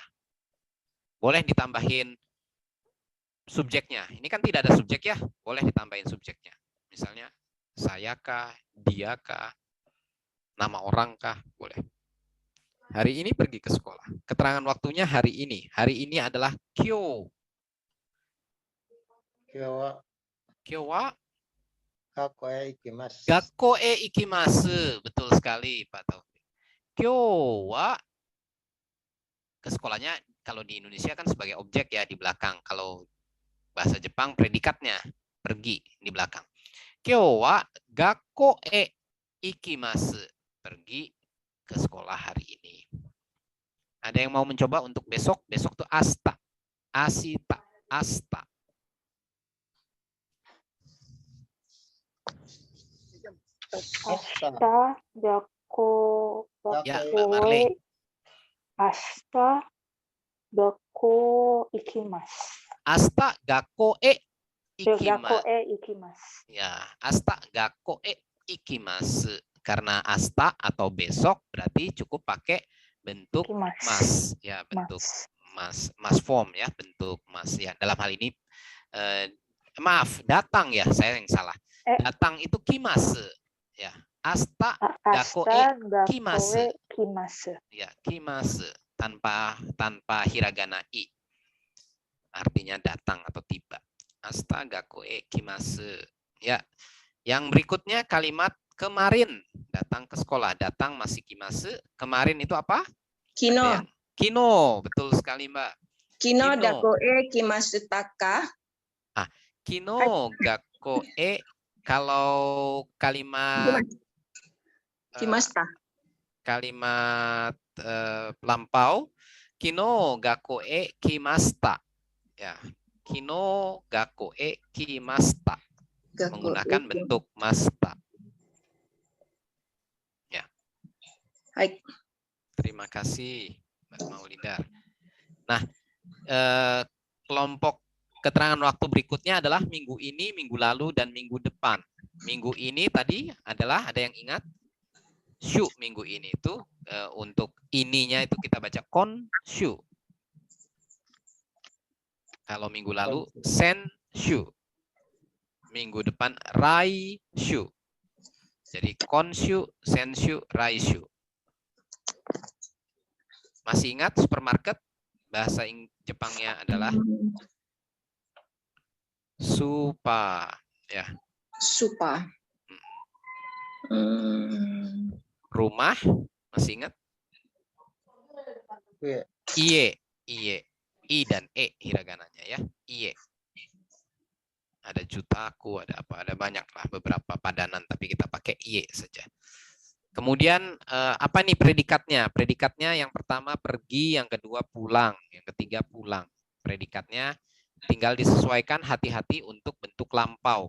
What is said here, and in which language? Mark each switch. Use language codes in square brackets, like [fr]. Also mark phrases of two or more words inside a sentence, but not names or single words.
[id] Boleh ditambahin subjeknya. Ini kan tidak ada subjek ya, boleh ditambahin subjeknya. Misalnya, saya kah, dia kah, nama orang kah, boleh. Hari ini pergi ke sekolah. Keterangan waktunya hari ini. Hari ini adalah kyo. [ja] 今日今日は学校へ行きます. 学校へ行きます. [id] Betul sekali, Pak Taufik. [ja] 今日は [id] ke sekolahnya kalau di Indonesia kan sebagai objek ya di belakang. Kalau bahasa Jepang predikatnya pergi di belakang. [ja] 今日は学校へ行きます. [id] Pergi ke sekolah hari ini. Ada yang mau mencoba untuk besok? Besok tuh [ja] 明日。明日。明日. 明日. 学校 [id] Ya, Mbak Marley. [ja] 明日学校行きます. 明日学校へ学校行きます. 行きます. Ya, 明日学校へ行きます. [id] Karena asta atau besok berarti cukup pakai bentuk [ja] 行きます. ます. [id] Ya, bentuk mas form ya, bentuk mas ya. Dalam hal ini maaf, datang ya, saya yang salah. Datang itu kimasu. Ya, [ja] 明日学校へ来ます. [id] Ya, kimasu tanpa hiragana i. Artinya datang atau tiba. [ja] 明日学校へ来ます. [id] Ya. Yang berikutnya kalimat kemarin, datang ke sekolah, datang masih kimasu. Kemarin itu apa? [ja] 昨日. 昨日, [id] betul sekali Mbak. [ja] 昨日学校へ来ますたか. 昨日学校へ, [id] kalau kalimat [ja] 来ました. [id] Kalimat lampau, [ja] 昨日学校へ来ました. Ya, 昨日学校へ来ました. [id] Menggunakan bentuk masta. Ya. Baik. Terima kasih Mbak Maulidar. Nah, kelompok keterangan waktu berikutnya adalah minggu ini, minggu lalu, dan minggu depan. Minggu ini tadi adalah, ada yang ingat? Shu minggu ini itu untuk ininya itu kita baca konshu. Kalau minggu lalu senshu. Minggu depan raishu. Jadi [ja] 今週、先週、来週. [id] Masih ingat supermarket? Bahasa Jepangnya adalah supa, ya. [ja] スーパー. [id] Rumah, masih ingat? [ja] 家、家. [id] I dan e hiragananya ya. Iye. Ada jutaku, ada apa? Ada banyak lah beberapa padanan, tapi kita pakai iye saja. Kemudian apa nih predikatnya? Predikatnya yang pertama pergi, yang kedua pulang, yang ketiga pulang. Predikatnya tinggal disesuaikan, hati-hati untuk bentuk lampau.